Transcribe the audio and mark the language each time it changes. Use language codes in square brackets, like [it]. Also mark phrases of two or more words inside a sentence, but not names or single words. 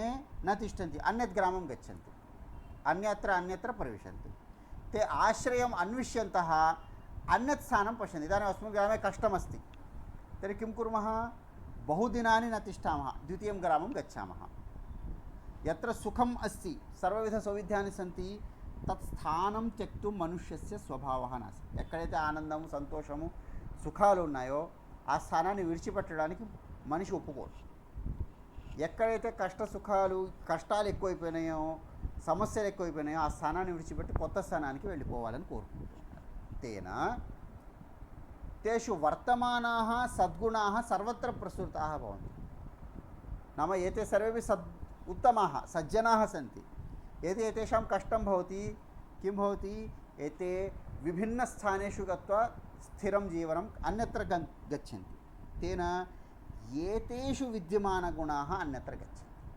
[sa] न तिष्ठन्ति अन्यत् ग्रामं गच्छन्ति अन्यत्र प्रविशन्ति ते आश्रयम् अन्विष्यन्तः अन्यत् स्थानं पश्यन्ति इदानीम् अस्मिन् ग्रामे कष्टमस्ति तर्हि किं कुर्मः बहुदिनानि न तिष्ठामः द्वितीयं ग्रामं गच्छामः यत्र सुखम् अस्ति सर्वविधसौविध्यानि सन्ति तत् स्थानं त्यक्तुं మనుష్యస్య స్వభావः నాస్తి [te] ఎక్కడైతే ఆనందము సంతోషము సుఖాలు ఉన్నాయో ఆ స్థానాన్ని విడిచిపెట్టడానికి మనిషి ఒప్పుకోడు ఎక్కడైతే కష్టాలు ఎక్కువైపోయినాయో సమస్యలు ఎక్కువైపోయినాయో ఆ స్థానాన్ని విడిచిపెట్టి కొత్త స్థానానికి వెళ్ళిపోవాలని కోరుకుంటున్నారు [sa] తేన తేషు వర్తమానాः సద్గుణాः సర్వత్ర ప్రసృతాः భవంతి नाम एते सर्वेपि उत्तमाः सज्जनाः सन्ति यदि एतेषां कष्टं भवति किं भवति एते विभिन्नस्थानेषु गत्वा स्थिरं जीवनम् अन्यत्र गच्छन्ति तेन एतेषु विद्यमानगुणाः अन्यत्र गच्छन्ति